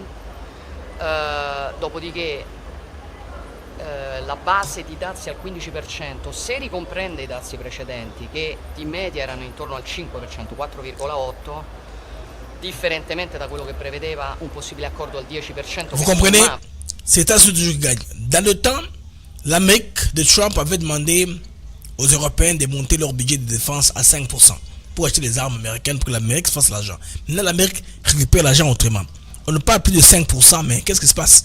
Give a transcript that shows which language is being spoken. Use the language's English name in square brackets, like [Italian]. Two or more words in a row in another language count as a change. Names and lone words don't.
[Italian] Dopodiché la base di dazi al 15%, se ricomprende i dazi precedenti che in media erano intorno al 5%, 4,8%, differentemente da quello che prevedeva un possibile accordo al 10%. [French] Vous comprenez? C'est États-Unis qui gagne. Dans le temps, l'Amérique de Trump avait demandé aux Européens de monter leur budget de défense à 5% pour acheter des armes américaines pour que l'Amérique fasse l'argent. Maintenant, l'Amérique récupère l'argent autrement. On ne parle plus de 5%, mais qu'est-ce qui se passe?